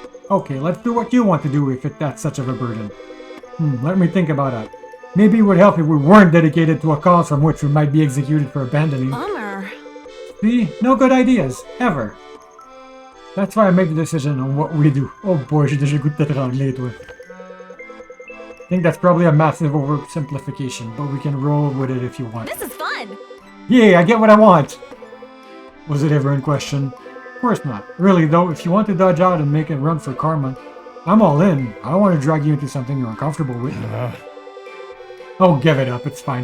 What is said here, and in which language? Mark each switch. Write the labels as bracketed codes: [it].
[en] Okay, let's do what you want to do if that's such of a burden. Let me think about that. Maybe it would help if we weren't dedicated to a cause from which we might be executed for abandoning. Bummer. See? No good ideas. Ever. That's why I make the decision on what we do. Oh boy, [fr] j'ai déjà goût de t'étrangler, toi. [en] I think that's probably a massive oversimplification, but we can roll with it if you want. This is fun. Yay, I get what I want! Was it ever in question? Of course not. Really though, if you want to dodge out and make a run for karma, I'm all in. I don't want to drag you into something you're uncomfortable with. Oh, give it up, it's fine.